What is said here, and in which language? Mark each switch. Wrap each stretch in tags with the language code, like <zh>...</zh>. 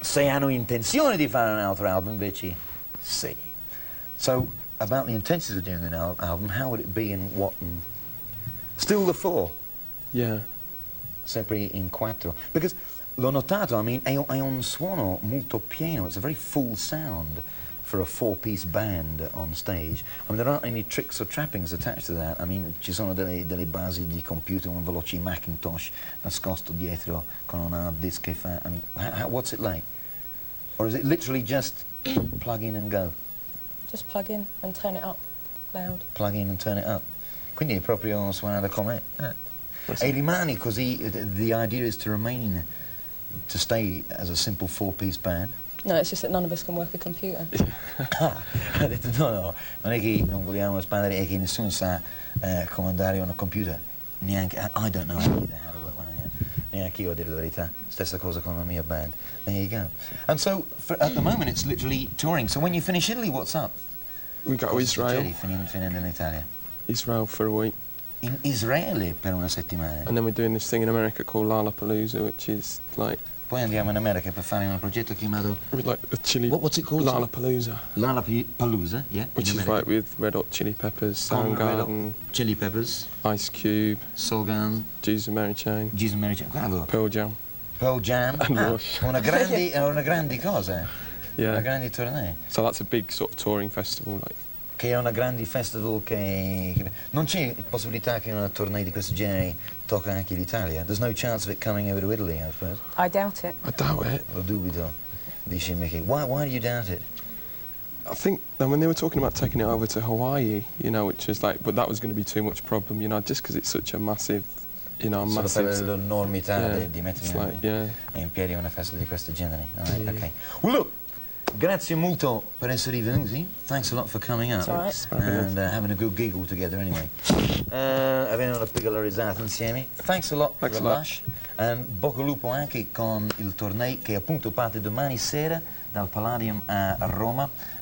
<it>Se hanno intenzione di fare un altro album, invece sì.</it> <en>So, about the intentions of doing an album, how would it be and what? Still the four? Yeah.</en> <it>Sempre in quattro. Because l'ho notato,</it> <en>I mean,</en> <it>è un suono molto pieno.</it> <en>It's a very full sound for a four-piece band on stage. I mean, there aren't any tricks or trappings attached to that. I mean,</en> <it>ci sono delle basi di computer, un veloce Macintosh nascosto dietro con un hard disk che fa...</it> <en>I mean, what's it like? Or is it literally just plug in and go? Just plug in and turn it up loud. Plug in and turn it up.</en> <it>Quindi è proprio suonare com'è. E rimani così,</it> <en>the idea is to remain, to stay as a simple four-piece band? No, it's just that none of us can work a computer.</en> <it>Ha detto no, non è che non vogliamo espandere, è che nessuno sa comandare un computer.</it> <en>Neanche, I don't know either how to work one yet.</en> <it>Neanche io, a dire la verità. Stessa cosa con la mia band.</it> <en>There you go. And so, at the moment, it's literally touring. So when you finish Italy, what's up? We go to Israel.</en> <it>Finendo in Italia.</it> <en>Israel for a week.</en> <it>In Israele per una settimana.</it> <en>And then we're doing this thing in America called Lollapalooza, which is like...</en> <it>Poi andiamo in America per fare un progetto chiamato...</it> <en>Like a chili... What's it called? Lollapalooza. Lollapalooza, yeah. Which is like with Red Hot Chili Peppers, Soundgarden... Chili Peppers. Ice Cube. Soulgarden. Jesus and Mary Chain. Jesus and Mary Chain, bravo. Pearl Jam. Pearl Jam. And Lush.</en> <it>Una grande cosa.</it> <en>Yeah.</en> <it>Una grande tournée.</it> <en>So that's a big sort of touring festival, like...</en> <it>Che è una grande festival che... Non c'è possibilità che una tournée di questo genere tocca anche l'Italia?</it> <en>There's no chance of it coming over to Italy, I suppose. I doubt it. I doubt it.</en> <it>Lo dubito, dice Mickey.</it> <en>Why do you doubt it? I think that when they were talking about taking it over to Hawaii, you know, which is like, but that was going to be too much problem, you know, just because it's such a massive, you know, massive...</en> <it>Solo per l'enormità</it> <en>yeah,</en> <it>di mettere in piedi una festa di questo genere.</it> <en>Right, okay. Well, look,</en> <it>grazie molto per essere venuti.</it> <en>Thanks a lot for coming up. Right. And having a good gig all together anyway.</en> <it>Avendo una piccola risata insieme.</it> <en>Thanks a lot for the Lush.</en> <it>And bocca al lupo anche con il tournée che appunto parte domani sera dal Palladium a Roma.</it>